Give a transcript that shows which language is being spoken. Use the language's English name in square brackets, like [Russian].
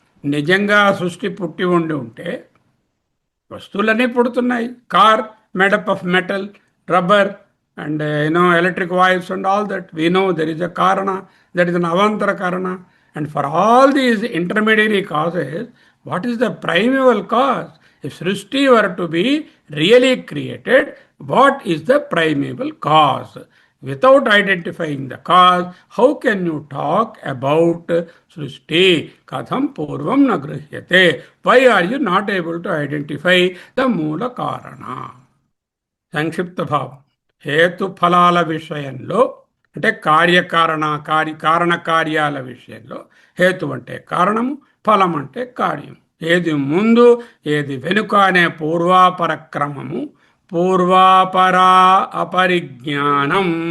[Telugu] నిజంగా సృష్టి పుట్టి ఉంటే వస్తువులన్నీ పుడుతున్నాయి. [English] Car made up of metal, rubber and electric oils and all that we know there is a కారణ, that is an అవాంతర కారణ. And for all these intermediary causes what is the primeval cause? If Srishti were to be really created, what is the primeval cause? Without identifying the cause, how can you talk about Srishti? [Sanskrit] Katham purvam na grhyate. [English] Why are you not able to identify the moola karana? [Telugu] సంక్షిప్త భావం. హేతు ఫలాల విషయంలో అంటే కారణ కార్యాల విషయంలో హేతు అంటే కారణము, ఫలం అంటే కార్యం. ఏది ముందు ఏది వెనుక అనే పూర్వాపర క్రమము, పూర్వాపరా అపరిజ్ఞానం.